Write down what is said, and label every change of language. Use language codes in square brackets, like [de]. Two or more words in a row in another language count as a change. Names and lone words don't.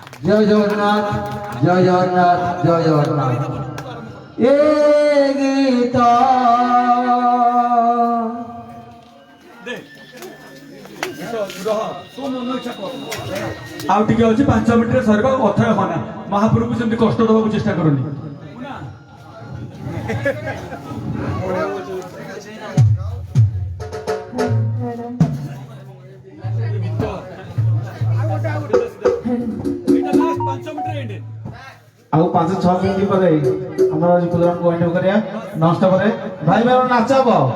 [bn] জয় জগন্নাথ জয় জগন্নাথ জয় জগন্নাথ এ গীত [or] ଆଉ ଟିକେ ଅଛି 5 ମିନିଟରେ ସରିବା ଅଥୟ ହନା ମହାପ୍ରଭୁକୁ ସେମିତି କଷ୍ଟ ଦେବାକୁ ଚେଷ୍ଟା କରନି ଆଉ 5-6 ମିନିଟ୍ ପରେ ଆମର ଆଜି ପ୍ରୋଗ୍ରାମକୁ ଏଣ୍ଡ କରିବା ନଷ୍ଟ ପରେ ଭାଇ ଭାଇ ନାଚ ହବ